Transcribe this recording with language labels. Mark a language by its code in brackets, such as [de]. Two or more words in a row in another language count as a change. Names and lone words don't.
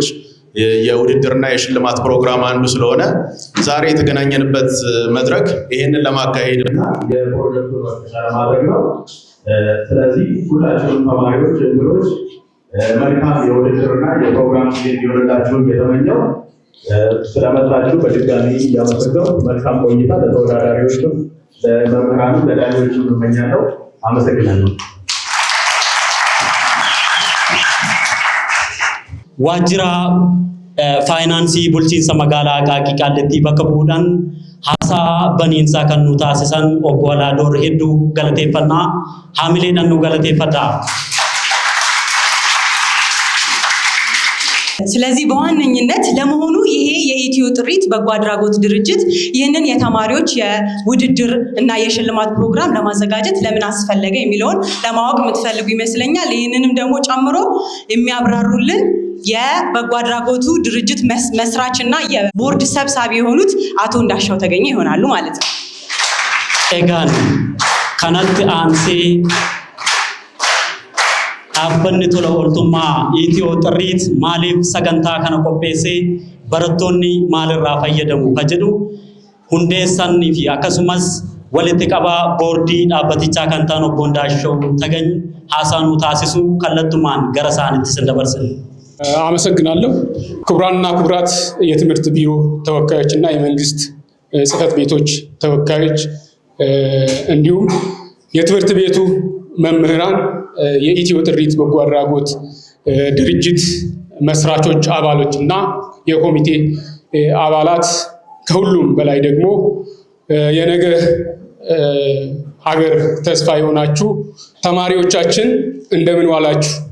[am] የውድድርና የሽልማት ፕሮግራም አንዱ ስለሆነ ዛሬ የተገናኘንበት መድረክ ይሄንን ለማካሄድና የፕሮጀክቱን መፈጸም ለማድረግ ነው። ስለዚህ ሁላችሁም ተማሪዎች፣ እንግዶች መልካም የውድድርና የፕሮግራም ጊዜ እንዲሆንላችሁ እየተመኘው ስለመጣችሁ በድጋሚ እያመሰገንኩ መልካም ቆይታ ለተወዳዳሪዎችም ለመምህራንም ለዳኞችም እመኛለሁ። አመሰግናለሁ። [om] waajjira faayinaansii bulchiinsa magaalaa Aqaaqii Qaallittii bakka bu'uudhaan haasaa baniinsaa kan nu taasisan obbo Alaadoor hedduu galateeffannaa. Haamileedhaan nu galateeffadhaa. [am] ስለዚህ በዋነኝነት ለመሆኑ ይሄ የኢትዮ ጥሪት በጎ አድራጎት ድርጅት ይህንን የተማሪዎች የውድድር እና የሽልማት ፕሮግራም ለማዘጋጀት ለምን አስፈለገ የሚለውን ለማወቅ የምትፈልጉ ይመስለኛል። ይህንንም ደግሞ ጨምሮ የሚያብራሩልን የበጎ አድራጎቱ ድርጅት መስራች እና የቦርድ ሰብሳቢ የሆኑት አቶ እንዳሻው ተገኘ ይሆናሉ ማለት ነው። [om] eegan kanatti aansee dhaabbanni tola ooltummaa Itiyoo Xirriit maaliif sagantaa kana qopheessee barattoonni maalirraa fayyadamu ka jedhu hundeessanii fi akkasumas walitti qabaa boordii dhaabbatichaa kan ta'an obbo Ndaashoo Tagany haasaa nu taasisuu kallattumaan gara isaaniitti sin dabarsina. [am] አመሰግናለሁ። ክቡራንና ክቡራት የትምህርት ቢሮ ተወካዮችና የመንግስት ጽሕፈት ቤቶች ተወካዮች እንዲሁም የትምህርት ቤቱ መምህራን የኢትዮ ጥሪት በጎ አድራጎት ድርጅት መስራቾች አባሎች እና የኮሚቴ አባላት ከሁሉም በላይ ደግሞ የነገ ሀገር ተስፋ የሆናችሁ ተማሪዎቻችን እንደምን ዋላችሁ?